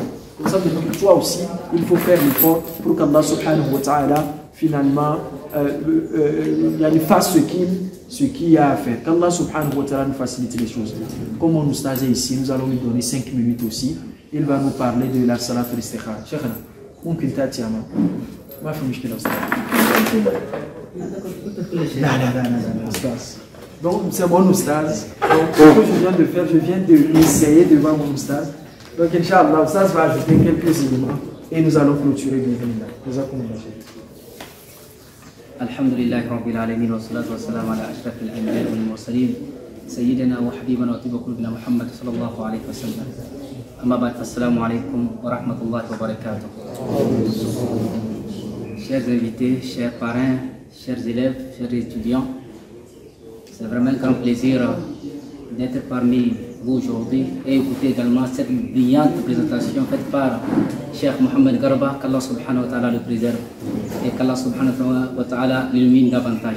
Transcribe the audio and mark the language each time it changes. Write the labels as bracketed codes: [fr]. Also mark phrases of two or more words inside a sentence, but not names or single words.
[fr] Comme ça veut dire que toi aussi, il faut faire l'effort pour qu' [ar] الله سبحانه وتعالى, [fr] finalement, il fasse ce qu'il y a à faire. Qu' [ar] الله سبحانه وتعالى [fr] nous facilite les choses. Comme on nous stage ici, nous allons lui donner 5 minutes aussi. Il va nous parler de la [ar] صلاة الاستخارة. شيخنا، ممكن تأتي أما. ما في مشكلة أستاذ. [fr] Non. Donc c'est mon oustaz. Donc ce que je viens de faire, je viens de l'essayer devant mon oustaz. Donc [ar] إن شاء الله, [fr] ça va ajouter quelques éléments et nous allons clôturer bienvenue. Nous allons [ar] الحمد لله رب العالمين والصلاة والسلام على أشرف الأنبياء والمرسلين سيدنا وحبيبنا وطبيب قلوبنا محمد صلى الله عليه وسلم. أما بعد، السلام عليكم ورحمة الله وبركاته. [fr] Chers invités, chers parrains, chers élèves, chers étudiants, c'est vraiment un grand plaisir d'être parmi vous aujourd'hui et écouter également cette brillante présentation faite par Cheikh Mohamed Garba, qu' [ar] الله سبحانه وتعالى [fr] le préserve et qu' [ar] الله سبحانه وتعالى [fr] l'illumine davantage.